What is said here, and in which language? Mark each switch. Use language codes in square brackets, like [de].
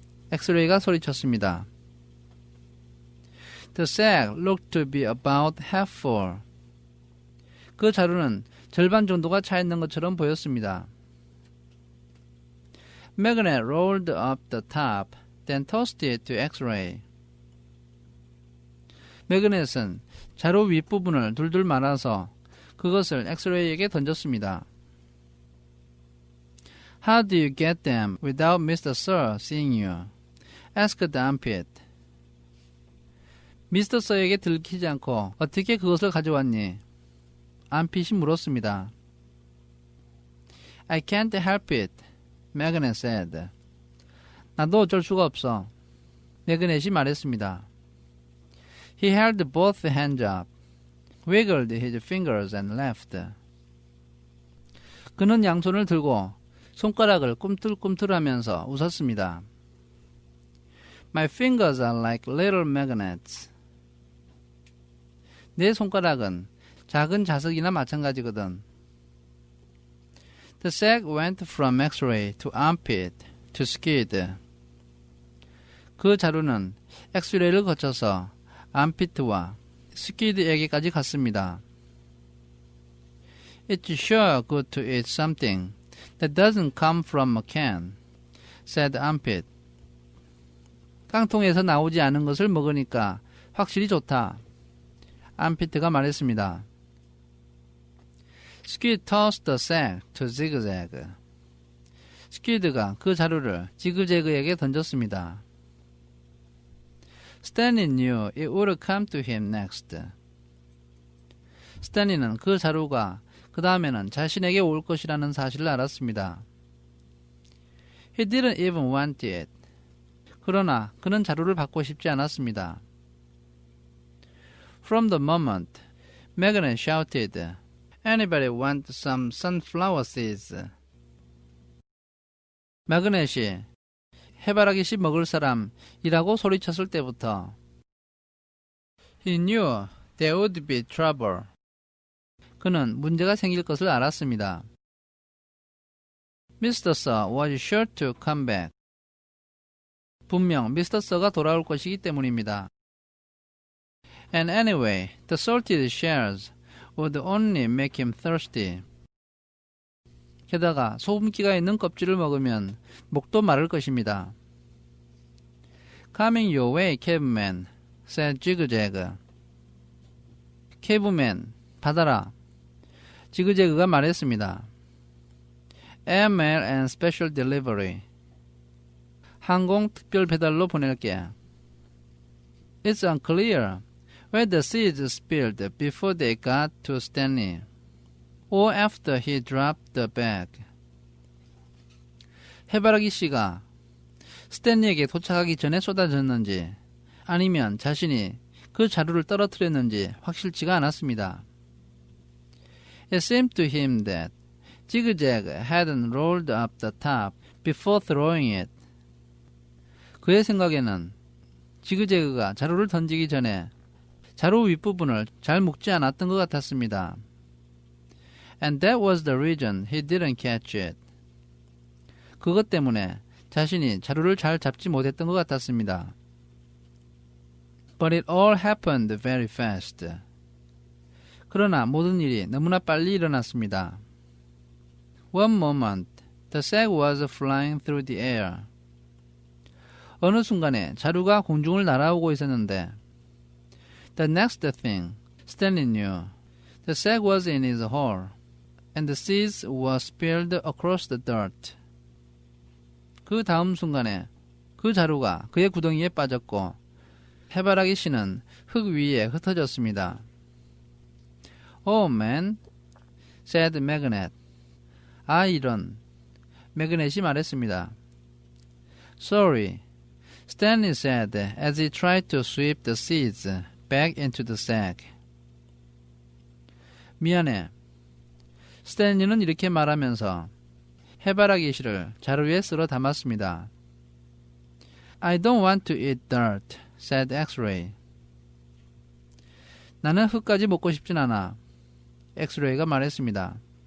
[ko] 엑스레이가 소리쳤습니다. [en] The sack looked to be about half full. [ko] 그 자루는 절반 정도가 차 있는 것처럼 보였습니다. [en] Magnet rolled up the top, then tossed it to X-ray. [ko] 매그넷은 자루 윗부분을 둘둘 말아서 그것을 엑스레이에게 던졌습니다. [en] How do you get them without Mr. Sir seeing you? asked the armpit. [ko] 미스터 서에게 들키지 않고 어떻게 그것을 가져왔니? 암핏이 물었습니다. [en] I can't help it, Magnet said. [ko] 나도 어쩔 수가 없어. 매그넷이 말했습니다. [en] He held both hands up, wiggled his fingers and laughed. [ko] 그는 양손을 들고 손가락을 꿈틀꿈틀하면서 웃었습니다. [en] My fingers are like little magnets. [ko] 내 손가락은 작은 자석이나 마찬가지거든. [en] The sack went from X-ray to armpit to skid. [ko] 그 자루는 엑스레이를 거쳐서 암피트와 스키드에게까지 갔습니다. [en] It's sure good to eat something that doesn't come from a can, said Armpit. [ko] 깡통에서 나오지 않은 것을 먹으니까 확실히 좋다. 암피트가 말했습니다. [en] Squid tossed the sack to Zigzag. [ko] 스퀴드가 그 자루를 지그재그에게 던졌습니다. [en] Stanley knew it would come to him next. [ko] 스탠리는 그 자루가 그 다음에는 자신에게 올 것이라는 사실을 알았습니다. [en] He didn't even want it. [ko] 그러나 그는 자루를 받고 싶지 않았습니다. [en] From the moment, Megan shouted, Anybody want some sunflower seeds? [ko] 마그넷이 해바라기 씨 먹을 사람이라고 소리쳤을 때부터 [en] He knew there would be trouble. [ko] 그는 문제가 생길 것을 알았습니다. [en] Mr. Sir was sure to come back. [ko] 분명 미스터 서가 돌아올 것이기 때문입니다. [en] And anyway, the salted shells would only make him thirsty. [ko] 게다가 소금기가 있는 껍질을 먹으면 목도 마를 것입니다. [en] Coming your way, caveman, said Zigzag. [ko] 케이브맨, 받아라. 지그재그가 말했습니다. [en] Airmail and special delivery. [ko] 항공 특별 배달로 보낼게. [en] It's unclear whether the seeds spilled before they got to Stanley or after he dropped the bag. [ko] 해바라기 씨가 스탠리에게 도착하기 전에 쏟아졌는지 아니면 자신이 그 자루를 떨어뜨렸는지 확실치가 않았습니다. [en] It seemed to him that Zigzag hadn't rolled up the top before throwing it. [ko] 그의 생각에는 지그재그가 자루를 던지기 전에 자루 윗부분을 잘 묶지 않았던 것 같았습니다. [en] And that was the reason he didn't catch it. [ko] 그것 때문에 자신이 자루를 잘 잡지 못했던 것 같았습니다. [en] But it all happened very fast. [ko] 그러나 모든 일이 너무나 빨리 일어났습니다. [en] One moment, the sack was flying through the air. [ko] 어느 순간에 자루가 공중을 날아오고 있었는데 [en] The next thing, Stanley knew, the sack was in his hole, and the seeds were spilled across the dirt. [ko] 그 다음 순간에 그 자루가 그의 구덩이에 빠졌고 해바라기 씨는 흙 위에 흩어졌습니다. [en] Oh man, said Magnet. [ko] 아 이런, 매그넷이 말했습니다. [en] Sorry, Stanley said as he tried to sweep the seeds back into the sack. [ko] 미안해. 스탠리는 이렇게 말하면서 해바라기 씨를 자루에 쓸어 담았습니다. [en] I don't want to eat dirt, said X-ray. [ko] 나는 흙까지 먹고 싶진 않아. 엑스레이가 말했습니다.